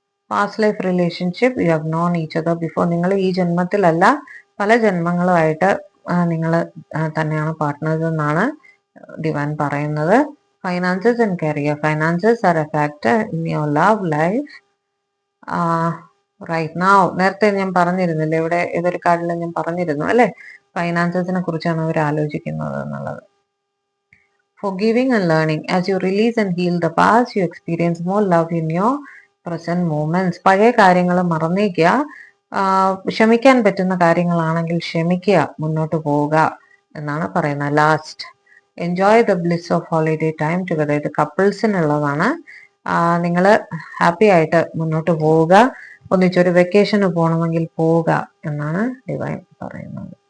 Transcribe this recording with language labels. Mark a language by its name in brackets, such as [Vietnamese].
[English] Past life relationship, you have known each other before. [Malayalam] നിങ്ങൾ ഈ ജന്മത്തിലല്ല, പല ജന്മങ്ങളുമായിട്ട് നിങ്ങൾ തന്നെയാണ് പാർട്ട്നേഴ്സ് എന്നാണ് ഡിവൈൻ പറയുന്നത്. [English] Finances and career, finances are a factor in your love life right now. [Malayalam] നേരത്തെ ഞാൻ പറഞ്ഞിരുന്നില്ലേ, ഇവിടെ ഏതൊരു കാർഡിൽ ഞാൻ പറഞ്ഞിരുന്നു അല്ലെ, ഫൈനാൻസസിനെ കുറിച്ചാണ് അവർ ആലോചിക്കുന്നത് എന്നുള്ളത്. [English] Forgiving and learning, as you release and heal the past, you experience more love in your present moments. [Malayalam] പഴയ കാര്യങ്ങൾ മറന്നേക്കുക, ക്ഷമിക്കാൻ പറ്റുന്ന കാര്യങ്ങളാണെങ്കിൽ ക്ഷമിക്കുക, മുന്നോട്ട് പോവുക എന്നാണ് പറയുന്നത്. [English] Last, enjoy the bliss of holiday time together. [Malayalam] ഇത് കപ്പിൾസിനുള്ളതാണ്. നിങ്ങൾ ഹാപ്പി ആയിട്ട് മുന്നോട്ട് പോവുക, ഒന്നിച്ചൊരു വെക്കേഷന് പോകണമെങ്കിൽ പോവുക എന്നാണ് ഡിവൈൻ പറയുന്നത്.